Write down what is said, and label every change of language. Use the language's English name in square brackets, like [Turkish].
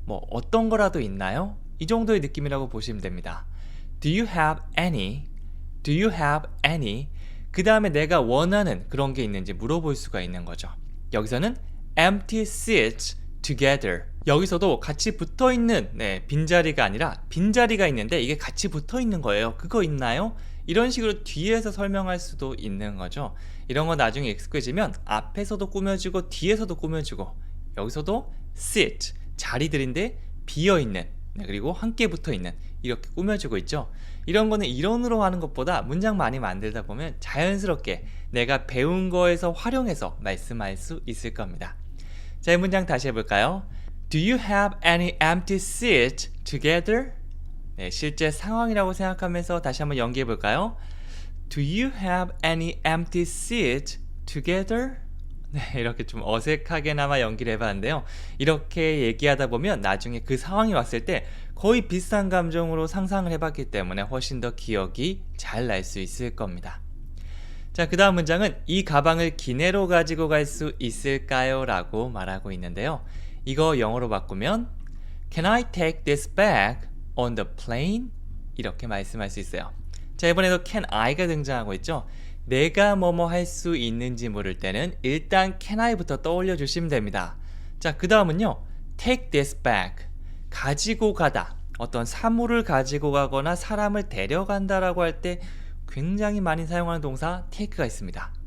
[Korean] 뭐 어떤 거라도 있나요? 이 정도의 느낌이라고 보시면 됩니다. [English] Do you have any? Do you have any? [Korean] 그 다음에 내가 원하는 그런 게 있는지 물어볼 수가 있는 거죠. 여기서는 [English] empty seats together. [Korean] 여기서도 같이 붙어있는 빈자리가 아니라 빈자리가 있는데 이게 같이 붙어있는 거예요. 그거 있나요? 이런 식으로 뒤에서 설명할 수도 있는 거죠. 이런 거 나중에 익숙해지면 앞에서도 꾸며주고 뒤에서도 꾸며주고 여기서도 sit, 자리들인데 비어있는 그리고 함께 붙어있는 이렇게 꾸며주고 있죠. 이런 거는 이론으로 하는 것보다 문장 많이 만들다 보면 자연스럽게 내가 배운 거에서 활용해서 말씀할 수 있을 겁니다. 자, 이 문장 다시 해볼까요? [English] Do you have any empty seats together? [Korean] 네, 실제 상황이라고 생각하면서 다시 한번 연기해 볼까요? [English] Do you have any empty seats together? [Korean] 네, 이렇게 좀 어색하게나마 연기를 해봤는데요. 이렇게 얘기하다 보면 나중에 그 상황이 왔을 때 거의 비슷한 감정으로 상상을 해봤기 때문에 훨씬 더 기억이 잘 날 수 있을 겁니다. 자, 그 다음 문장은 이 가방을 기내로 가지고 갈 수 있을까요? 라고 말하고 있는데요. 이거 영어로 바꾸면 [English] Can I take this bag on the plane? [Korean] 이렇게 말씀할 수 있어요. 자, 이번에도 can I가 등장하고 있죠. 내가 뭐뭐 할 수 있는지 모를 때는 일단 can I부터 떠올려 주시면 됩니다. 자, 그 다음은요. [English] take this bag. [Korean] 가지고 가다. 어떤 사물을 가지고 가거나 사람을 데려간다 라고 할 때 굉장히 많이 사용하는 동사 take가 있습니다.